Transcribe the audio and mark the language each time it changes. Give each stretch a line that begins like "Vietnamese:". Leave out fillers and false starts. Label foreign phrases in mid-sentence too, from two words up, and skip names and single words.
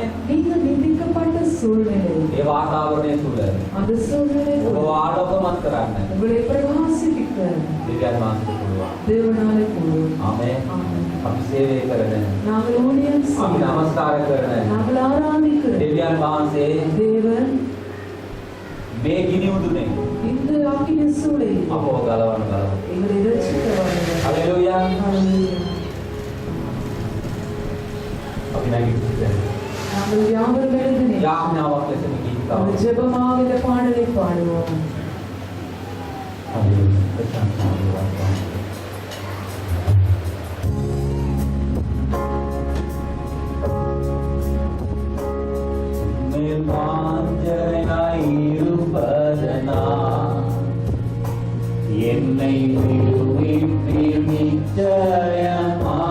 Tamil: நீங்கள் நிந்திக்கப்பட்ட சூழ்நிலை,
Sinhala: ඒ වාතාවරණය තුළ
Tamil: அந்த சூழ்நிலை
Sinhala: ඔබ ආලෝකමත් කරන්න
Tamil: உங்களை பிரகாசிப்பிக்க
Sinhala: දෙවියන් වහන්සේට පුළුවන්.
Tamil: தேவனாலே கூடும்.
Sinhala: ආමේන්.
Tamil: ஆமென்.
Sinhala: අපි සේවය කරන
Tamil: நாங்கள் ஊழியம்
Sinhala: අපි
Tamil: செய்வோம்.
Sinhala: නමස්කාර කරන
Tamil: நாங்கள் ஆராதிக்கிறோம்.
Sinhala: දෙවියන් වහන්සේ
Tamil: தேவன்
Sinhala: මේ ගිනි උදුනේ
Tamil: இந்த அக்கினி சூளை
Sinhala: අපව ගලවන්න.
Tamil: எங்களை ரட்சிக்க வருகிறார்.
Sinhala: හalleluya.
Tamil: ஹalleluya.
Sinhala: අපි නැගිටින්න.
Tamil: நாங்கள் யாவரும் எழுந்து
Sinhala: යාඥාවක් ලෙස මේ ගීත
Tamil: ஒரு
Sinhala: ගාමු.
Tamil: ஜெபமாக இந்த பாடலை பாடுவோம்.
Sinhala: හalleluya.
Tamil: ප්‍රශංසා இருப்பதனா என்னை விடுவிப்பீர் நிச்சயமா